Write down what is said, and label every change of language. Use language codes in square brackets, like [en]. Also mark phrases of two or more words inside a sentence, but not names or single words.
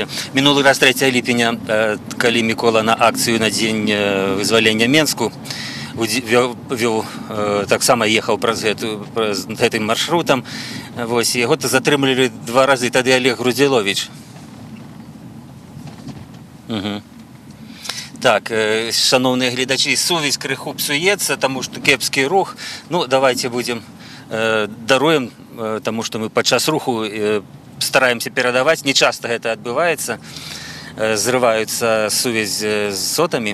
[be] Мінулы раз 3 ліпеня, калі Мікола на акцыю на дзень вызвалення Менску таксама ехаў праз гэтым маршрутам. Вось, яго затрымлівалі 2 разы тады Олег Грудзіловіч. [uk] Так, шановні глядачі, сувязь криху псується, тому що кепський рух. Ну, давайте будемо даруємо, тому що ми під час руху стараємося передавати. Не часто це відбувається. Зриваються сувязь з сотами.